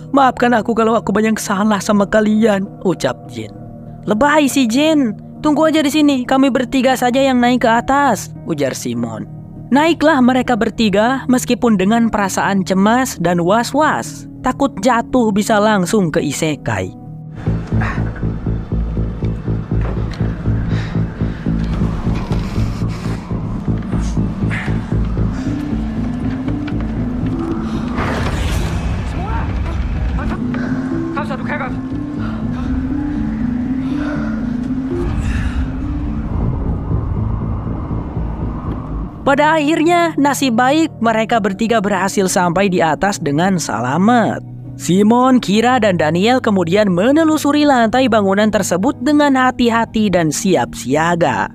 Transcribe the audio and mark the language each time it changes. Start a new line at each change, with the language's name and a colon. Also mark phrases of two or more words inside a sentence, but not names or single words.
Indonesian: Maafkan aku kalau aku banyak salah sama kalian, ucap Jane. Lebay si Jane. Tunggu aja di sini. Kami bertiga saja yang naik ke atas, ujar Simon. Naiklah mereka bertiga meskipun dengan perasaan cemas dan was-was. Takut jatuh bisa langsung ke isekai.
Danish: Kom så, du kan godt.
Indonesian: Pada akhirnya, nasib baik mereka bertiga berhasil sampai di atas dengan selamat. Simon, Kira, dan Daniel kemudian menelusuri lantai bangunan tersebut dengan hati-hati dan siap siaga.